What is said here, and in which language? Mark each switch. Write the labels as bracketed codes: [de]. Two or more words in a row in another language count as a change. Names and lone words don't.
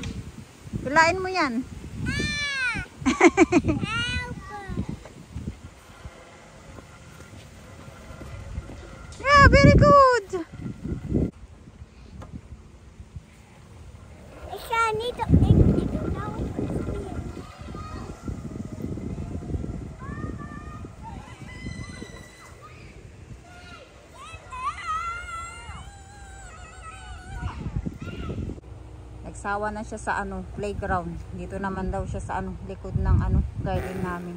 [tl] Pilain mo yan. [en] Yeah, very good. [nl] Ik ga niet. Ik doe nou een spier. [tl] Nagsawa na siya sa ano, playground. Dito naman daw siya sa ano, likod ng ano, garden namin.